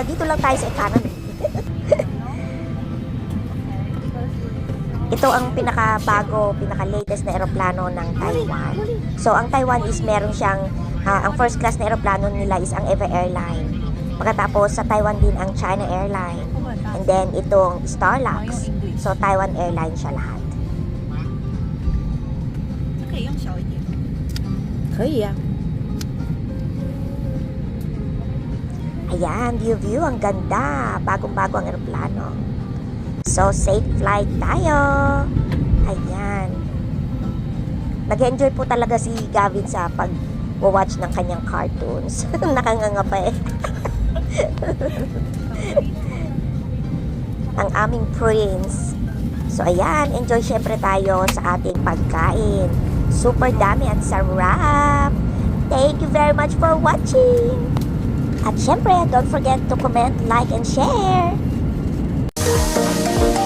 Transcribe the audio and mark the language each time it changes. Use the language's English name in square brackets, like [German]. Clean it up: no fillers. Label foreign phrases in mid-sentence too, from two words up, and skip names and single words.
[Filipino] Dito lang tayo sa economy. Ito ang pinakabago, pinaka-latest na eroplano ng Taiwan. So, ang Taiwan is meron siyang, ang [English] first class [Filipino] na eroplano nila is ang EVA Airline. Pagkatapos, sa Taiwan din ang China Airline. And then, itong Starlux. So, Taiwan Airline siya lahat. [Chinese] 可以用小一点。可以啊。 [Filipino] Ayan, view, ang ganda. Bagong-bago ang eroplano. So, safe flight tayo. Ayan. Nag-enjoy po talaga si Gavin sa pag-watch ng kanyang cartoons. Nakanganga pa eh. Ang aming prince. So, ayan. Enjoy syempre tayo sa ating pagkain. Super dami at sarap. [English] Thank you very much for watching. [Filipino] At syempre, [English] don't forget to comment, like, and share.